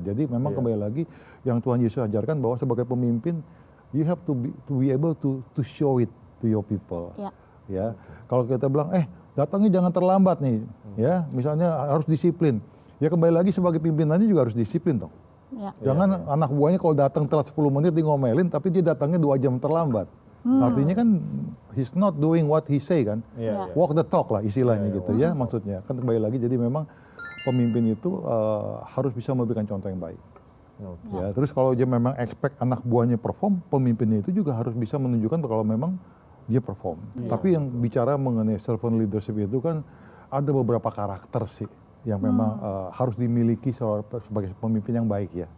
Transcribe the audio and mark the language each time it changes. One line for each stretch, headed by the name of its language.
Indonesian: Jadi memang kembali lagi yang Tuhan Yesus ajarkan bahwa sebagai pemimpin
English: you have to be able to show it to your people.
Indonesian: Ya. Ya, kalau kita bilang, datangnya jangan terlambat nih, ya, misalnya harus disiplin. Ya kembali lagi sebagai pimpinannya juga harus disiplin dong. Ya. Jangan anak buahnya kalau datang telat 10 menit di ngomelin, tapi dia datangnya 2 jam terlambat. Artinya kan
English: he's not doing what he say
Indonesian: kan. Iya,
English: Walk the talk
Indonesian: lah istilahnya gitu ya maksudnya. Kan kembali lagi jadi memang pemimpin itu harus bisa memberikan contoh yang baik. Ya, terus kalau dia memang expect anak buahnya perform, pemimpinnya itu juga harus bisa menunjukkan kalau memang dia perform. Tapi yang bicara mengenai servant leadership itu kan ada beberapa karakter sih yang memang harus dimiliki sebagai pemimpin yang baik ya.